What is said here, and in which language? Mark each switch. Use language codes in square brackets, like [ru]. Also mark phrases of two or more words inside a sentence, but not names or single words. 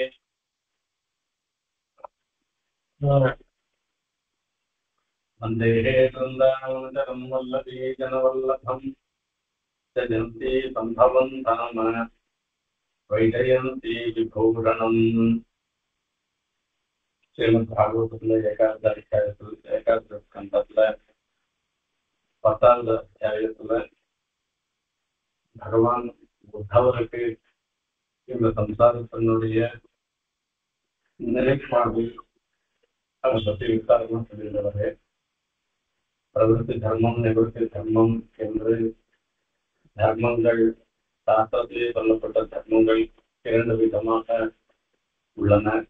[sa] वन्देहे वृन्दावनचरं वल्लभी जनवल्लभं जयन्ती सम्भवं धाम वैजयन्ती विभूषणम्। [ta] श्रीमद्भागवतத்தில் ஏகாதசி ஸ்கந்தத்துல 10வது அத்தியாயத்துல பகவான் உத்தவருக்கு இந்த சம்சாரத்தினுடைய நிலைப்பாடு அதை பற்றி விசாரமா சொல்லியிருந்தவரே, பிரவருத்தி தர்மம் நிவர்த்தி தர்மம் என்று தர்மங்கள் சாஸ்திரத்திலே சொல்லப்பட்ட தர்மங்கள் 2 விதமாக உள்ளன.